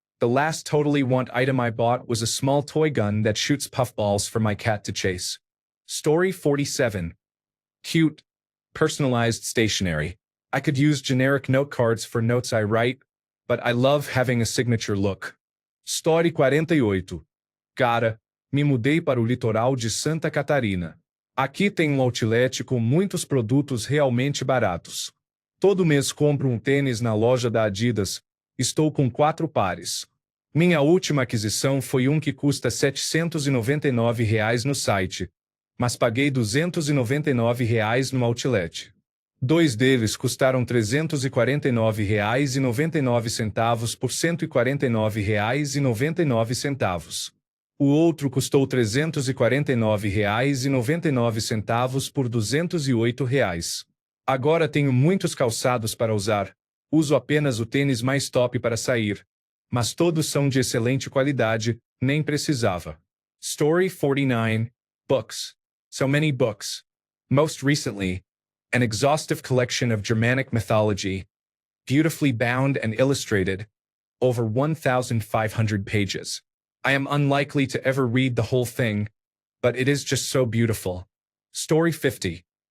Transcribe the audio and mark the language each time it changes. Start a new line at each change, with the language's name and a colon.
English: The last totally want item I bought was a small toy gun that shoots puffballs for my cat to chase. Story 47. Cute, personalized stationery. I could use generic note cards for notes I write, but I love having a signature look. Story 48. Cara,
Portuguese: Me mudei para o litoral de Santa Catarina. Aqui tem um outlet com muitos produtos realmente baratos. Todo mês compro um tênis na loja da Adidas. Estou com 4 pares. Minha última aquisição foi um que custa R$ 799 no site, mas paguei R$ 299 no outlet. 2 deles custaram R$ 349,99 por R$ 149,99. O outro custou R$ 349,99 por R$ 208. Agora tenho muitos calçados para usar. Uso apenas o tênis mais top para sair. Mas todos são de excelente qualidade, nem precisava.
English: Story 49. Books. So many books. Most recently, an exhaustive collection of Germanic mythology, beautifully bound and illustrated, over 1,500 pages. I am unlikely to ever read the whole thing, but it is just so beautiful. Story 50.